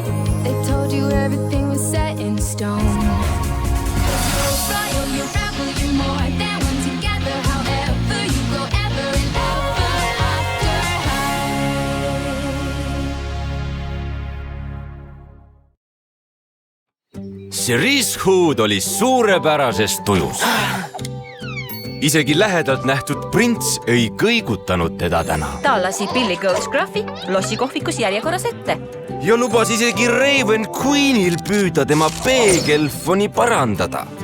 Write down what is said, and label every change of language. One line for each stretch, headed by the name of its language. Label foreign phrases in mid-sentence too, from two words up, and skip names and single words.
English: They told you everything was set in stone. You're royal, you're rebel, you're more than one together. However you go ever and ever after high.
Estonian: Cerise Hood oli suurepärases tujus. Isegi lähedalt nähtud prints ei kõigutanud teda täna. Ta lasi Billy Goldschraffi lossikohvikus järjekorras ette. Ja lubas isegi Raven Queenil püüda tema peegelfoni parandada.